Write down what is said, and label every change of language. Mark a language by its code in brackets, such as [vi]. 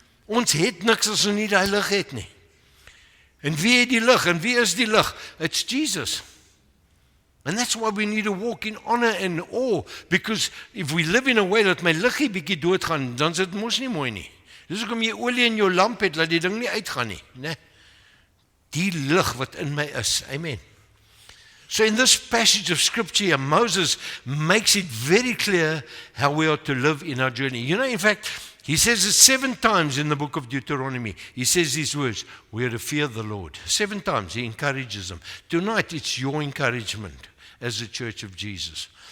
[af] Ons het niks as ons nie die lig het nie. En wie het die lig? En wie is die lig? [en] It's Jesus. And that's why we need to walk in honor and awe. Because if we live in a way [af] dat my liggie bietjie doodgaan, dan is dit mos nie mooi nie. Dis hoekom jy olie in jou lamp het, laat die ding nie uitgaan nie, né? Die lig wat in my is. Amen. [en] So in this passage of scripture, Moses makes it very clear how we are to live in our journey. You know, in fact, He says it 7 times in the book of Deuteronomy. He says these words, we are to fear the Lord. 7 times he encourages them. Tonight it's your encouragement as a church of Jesus.